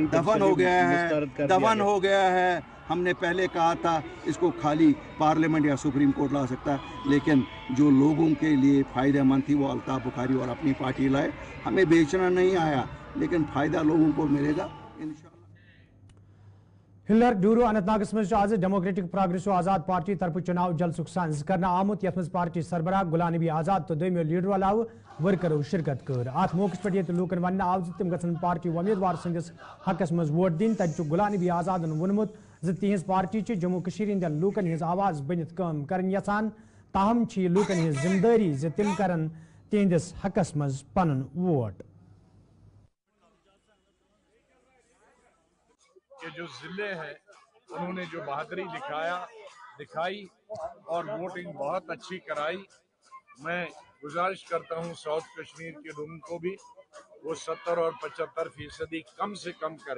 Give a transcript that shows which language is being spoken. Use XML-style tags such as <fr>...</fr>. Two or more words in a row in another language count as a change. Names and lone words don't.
<hi>दफन हो गया है। हमने पहले कहा था इसको खाली पार्लियामेंट या सुप्रीम कोर्ट ला सकता है, लेकिन जो लोगों के लिए फ़ायदेमंद थी वो अल्ताफ़ बुखारी और अपनी पार्टी लाए। हमें बेचना नहीं आया, लेकिन फ़ायदा लोगों को मिलेगा इंशाल्लाह।</hi> <ks>हिलर डूरो अनंतनागस मज आज डेमोक्रेटिक प्रोग्रेसिव आजाद पार्टी तरफ चुनाव जलसुक संज करना आमुत, यथ मज पार्टी सरबराह गुलाम नबी आजाद तो दोमियो लीडर अलाव वर्करो शिरकत कर। अत मौके पे लूकन वन आव तम गन पार्टी उम्मीदवार सदिस हकस मज वोट दिन। तत गुलाम नबी आजादन वोनमुत तिहज पार्टी जम्मू कशीर हंदन लूकन हज आवाज बनित काम करन यसान, ताहम लूकन हज जिम्मेदारी तिम करन तिहंदिस हकस मज पन वोट।</ks> <hi>के जो जिले हैं उन्होंने जो बहादुरी दिखाई और वोटिंग बहुत अच्छी कराई। मैं गुजारिश करता हूं साउथ कश्मीर के लोगों को भी वो 70 और 75% कम से कम करें।</hi>